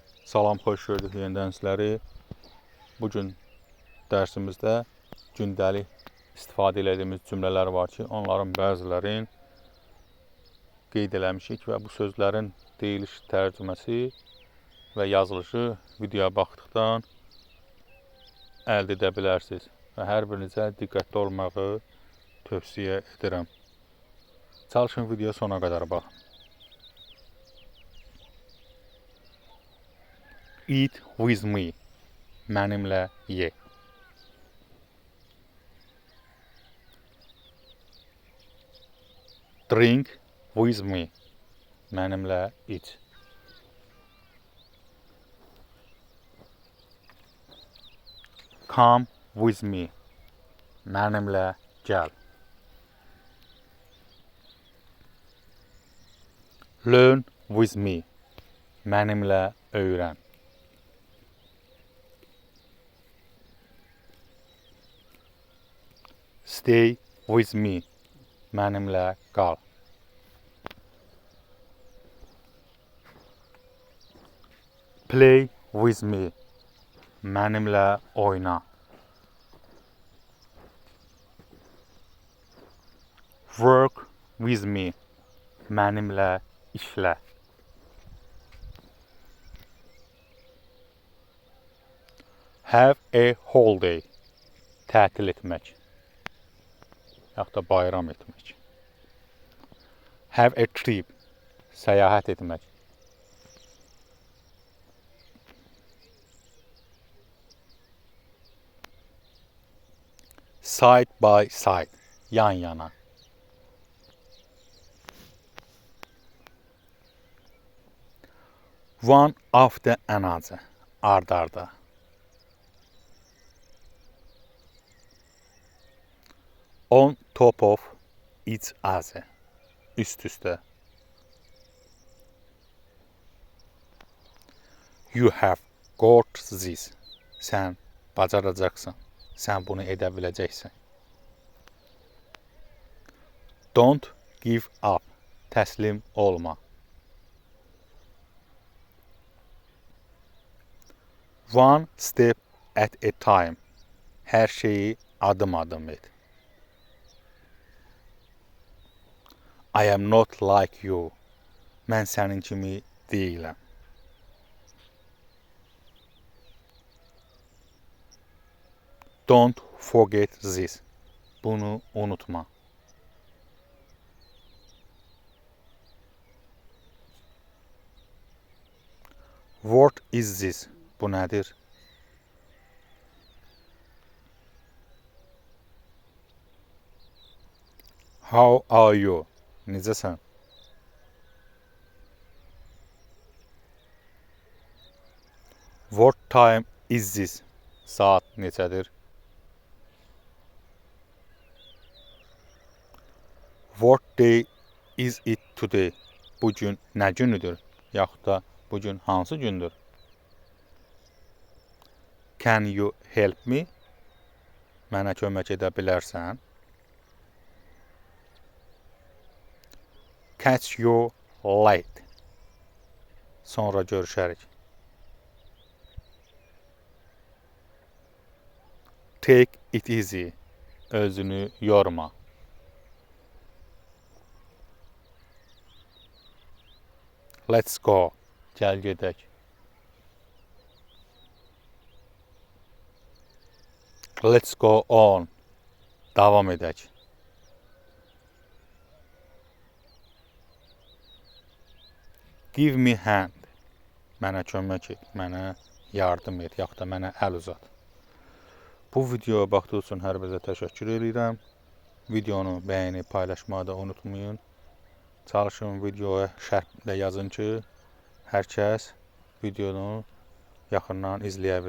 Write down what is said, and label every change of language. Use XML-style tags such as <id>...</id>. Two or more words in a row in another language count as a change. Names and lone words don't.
<az>Salam, xoş gördük yenidən sizləri. Bugün dərsimizdə gündəlik istifadə etdiyimiz cümlələr var ki, onların bəzilərini qeyd eləmişik və bu sözlərin deyiliş tərcüməsi və yazılışı videoya baxdıqdan əldə edə bilərsiniz. Və hər birinizə diqqətli olmağı tövsiyə edirəm. Çalışın videoya sona qədər baxın.</az> <en>Eat with me.</en> <az>Mənimlə ye.</az> <en>Drink with me.</en> <az>Mənimlə iç.</az> <en>Come with me.</en> <az>Mənimlə gəl.</az> <en>Learn with me.</en> <az>Mənimlə öyrən.</az> <en>Stay with me.</en> <az>Mənimlə qal.</az> <en>Play with me.</en> <az>Mənimlə oyna.</az> <en>Work with me.</en> <az>Mənimlə işlə.</az> <en>Have a holiday.</en> <az>Tətil etmək. Yaxud da bayram etmək.</az> <en>Have a trip.</en> <az>Səyahət etmək.</az> <en>Side by side.</en> <az>Yan yana.</az> <en>One after another.</en> <az>Ard arda.</az> <en>On top of each other.</en> <az>Üst üste.</az> <en>You have got this.</en> <az>Sən bacaracaqsan. Sən bunu edə biləcəksən.</az> <en>Don't give up.</en> <az>Təslim olma.</az> <en>One step at a time.</en> <az>Hər şeyi adım-adım et.</az> <en>I am not like you.</en> <az>Mən sənin kimi deyiləm.</az> <en>Don't forget this.</en> <az>Bunu unutma.</az> <en>What is this?</en> <az>Bu nədir?</az> <en>How are you? Necəsən? What time is this?</en> <az>Saat neçədir?</az> <en>What day is it today?</en> <az>Bugün nə günüdür? Yaxud da bugün hansı gündür?</az> <en>Can you help me?</en> <az>Mənə kömək edə bilərsən?</az> <en>Catch you late.</en> <az>Sonra görüşərik.</az> <en>Take it easy.</en> <az>Özünü yorma.</az> <en>Let's go.</en> <az>Gəl gedək.</az> <en>Let's go on.</en> <az>Davam edək.</az> <en>Give me hand.</en> <az>Mənə kömək et, mənə yardım et, yaxud da mənə əl uzat. Bu videoya baxdığınız üçün hər birinizə təşəkkür edirəm. Videonu bəyənib paylaşmağı da unutmayın. Çalışın videoya şərhdə yazın ki, hər kəs videonu yaxından izləyə bilsin.</az>